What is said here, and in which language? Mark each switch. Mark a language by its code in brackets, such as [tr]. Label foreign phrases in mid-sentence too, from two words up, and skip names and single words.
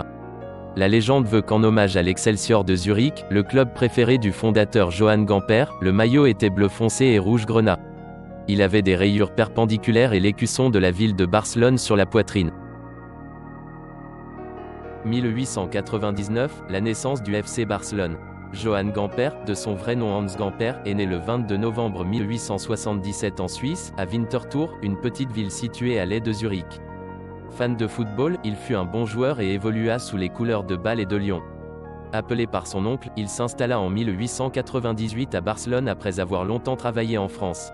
[fr] La légende veut qu'en hommage à l'Excelsior de Zurich, le club préféré du fondateur Joan Gamper, le maillot était bleu foncé et rouge grenat. Il avait des rayures perpendiculaires et l'écusson de la ville de Barcelone sur la poitrine. 1899, la naissance du FC Barcelone. Joan Gamper, de son vrai nom Hans Gamper, est né le 22 novembre 1877 en Suisse, à Winterthur, une petite ville située à l'est de Zurich. Fan de football, il fut un bon joueur et évolua sous les couleurs de Bâle et de Lyon. Appelé par son oncle, il s'installa en 1898 à Barcelone après avoir longtemps travaillé en France.